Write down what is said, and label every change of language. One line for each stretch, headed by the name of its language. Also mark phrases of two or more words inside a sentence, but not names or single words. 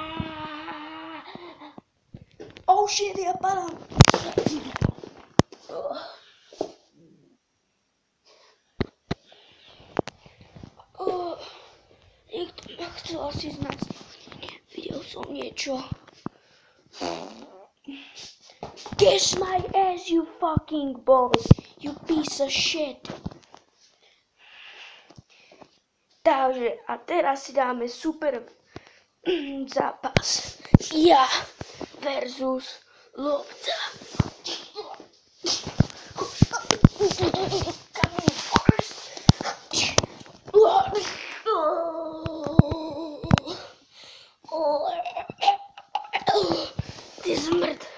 English: Oh shit,
Slovak: ja padám. Niekto ma chcel asi znásilniť. Videl som niečo.
English: Kiss my ass, you fucking boy. You piece of shit.
Slovak: Takže a teraz si dáme super zápas. Ja versus lopta. Ty zmrt.